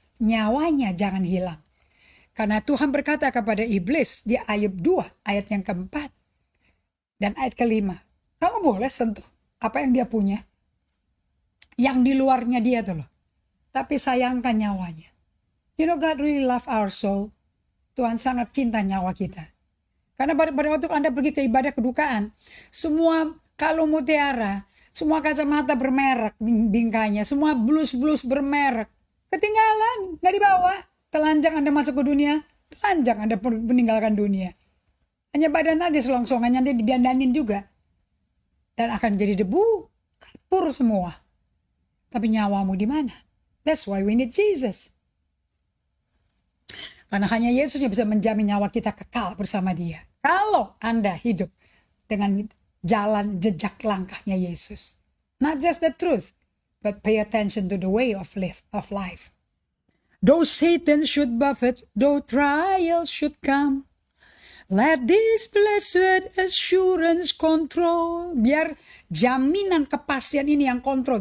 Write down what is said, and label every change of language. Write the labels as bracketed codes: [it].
[id] Nyawanya jangan hilang. Karena Tuhan berkata kepada iblis di Ayub 2 ayat yang keempat dan ayat kelima. Kamu boleh sentuh apa yang dia punya. Yang di luarnya dia tuh loh. Tapi sayangkan nyawanya. [en] You know God really love our soul. [id] Tuhan sangat cinta nyawa kita. Karena pada waktu Anda pergi ke ibadah kedukaan, semua kalung mutiara, semua kacamata bermerek bingkainya, semua blus-blus bermerek, ketinggalan, nggak dibawa. Telanjang Anda masuk ke dunia, telanjang Anda meninggalkan dunia. Hanya badan aja selongsongannya nanti didandanin juga. Dan akan jadi debu, kapur semua. Tapi nyawamu di mana? [en] That's why we need Jesus. [id] Karena hanya Yesus yang bisa menjamin nyawa kita kekal bersama Dia. Kalau Anda hidup dengan jalan jejak langkahnya Yesus. [en] Not just the truth, but pay attention to the way of life. Though Satan should buffet, though trials should come, let this blessed assurance control. [id] Biar jaminan kepastian ini yang kontrol.